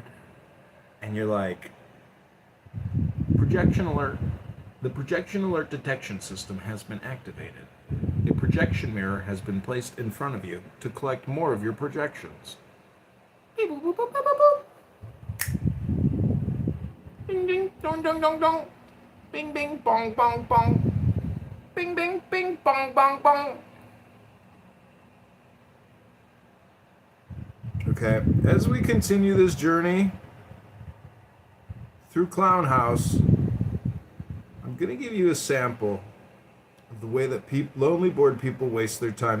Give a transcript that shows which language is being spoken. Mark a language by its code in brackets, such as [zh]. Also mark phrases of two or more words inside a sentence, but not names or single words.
[en] And you're like, projection alert. The projection alert detection system has been activated. A projection mirror has been placed in front of you to collect more of your projections. Beep, boop, boop, boop, boop, boop. Ding ding dong dong dong dong. Bing bing bong bong bong. Bing bing bing bong bong bong. Okay, as we continue this journey through Clown House, I'm gonna give you a sample of the way that lonely bored people waste their time.